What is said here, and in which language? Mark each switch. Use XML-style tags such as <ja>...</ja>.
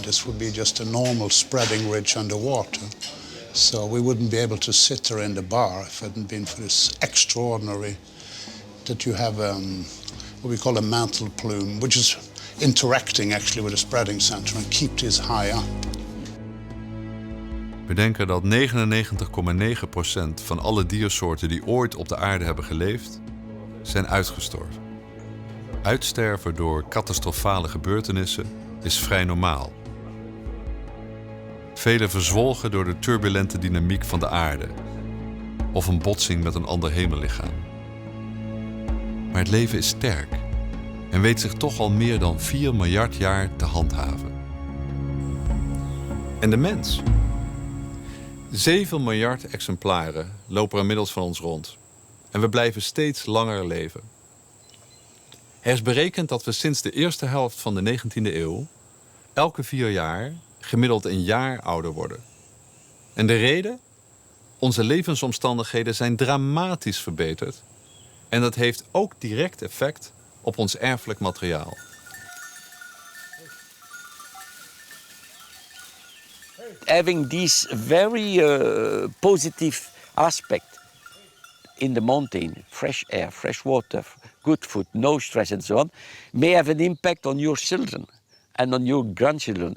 <en>This would be just a normal spreading ridge underwater. So we wouldn't be able to sit there in the bar if it hadn't been for this extraordinary, that you have what we call a mantle plume, which is interacting actually with the spreading center and keep this high up.</en> <nl>We denken dat 99,9% van alle diersoorten die ooit op de aarde hebben geleefd, zijn uitgestorven. Uitsterven door catastrofale gebeurtenissen is vrij normaal. Vele verzwolgen door de turbulente dynamiek van de aarde of een botsing met een ander hemellichaam. Maar het leven is sterk en weet zich toch al meer dan 4 miljard jaar te handhaven. En de mens? 7 miljard exemplaren lopen er inmiddels van ons rond. En we blijven steeds langer leven. Er is berekend dat we sinds de eerste helft van de 19e eeuw elke 4 jaar gemiddeld een jaar ouder worden. En de reden? Onze levensomstandigheden zijn dramatisch verbeterd. En dat heeft ook direct effect op ons erfelijk materiaal.</nl> <en>Having this very positive aspect in the mountain, fresh air, fresh water, good food, no stress and so on, may have an impact on your children and on your grandchildren.</en>